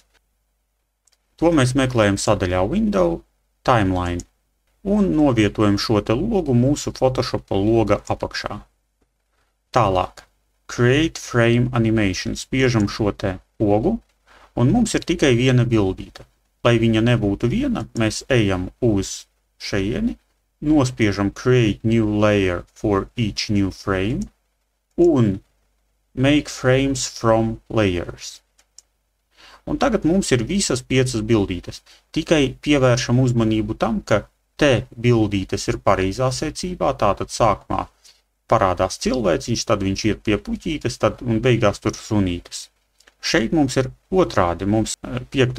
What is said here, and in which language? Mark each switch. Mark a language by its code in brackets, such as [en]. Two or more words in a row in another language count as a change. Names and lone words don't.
[lv] To mēs meklējam sadaļā [en] Window, Timeline, [lv] un novietojam šo te logu mūsu Photoshopa loga apakšā. Tālāk, [en] Create Frame Animation, [lv] spiežam šo te pogu, un mums ir tikai viena bildīte. Lai viņa nebūtu viena, mēs ejam uz šeieni, nospiežam [en] Create New Layer for each new frame, [lv] un [en] Make Frames from Layers. [lv] Un tagad mums ir visas 5 bildītes. Tikai pievēršam uzmanību tam, ka te bildītes ir pareizā secībā, tātad sākumā parādās cilvēciņš, tad viņš iet pie puķītes, tad un beigās tur sunītes. Šeit mums ir otrādi. Mums 5.